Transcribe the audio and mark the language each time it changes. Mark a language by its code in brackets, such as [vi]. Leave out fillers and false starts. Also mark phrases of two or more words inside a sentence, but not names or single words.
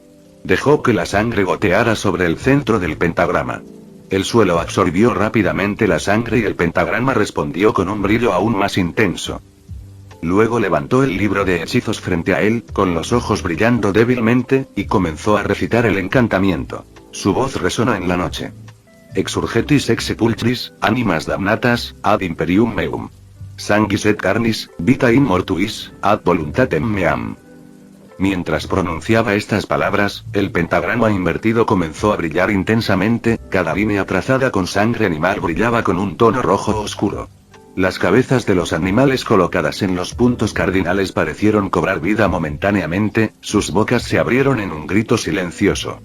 [es] Dejó que la sangre goteara sobre el centro del pentagrama. El suelo absorbió rápidamente la sangre y el pentagrama respondió con un brillo aún más intenso. Luego levantó el libro de hechizos frente a él, con los ojos brillando débilmente, y comenzó a recitar el encantamiento. Su voz resonó en la noche. [la] Exurgetis ex sepulchris, animas damnatas, ad imperium meum. Sanguis et carnis, vita in mortuis, ad voluntatem meam. [es] Mientras pronunciaba estas palabras, el pentagrama invertido comenzó a brillar intensamente, cada línea trazada con sangre animal brillaba con un tono rojo oscuro. Las cabezas de los animales colocadas en los puntos cardinales parecieron cobrar vida momentáneamente, sus bocas se abrieron en un grito silencioso.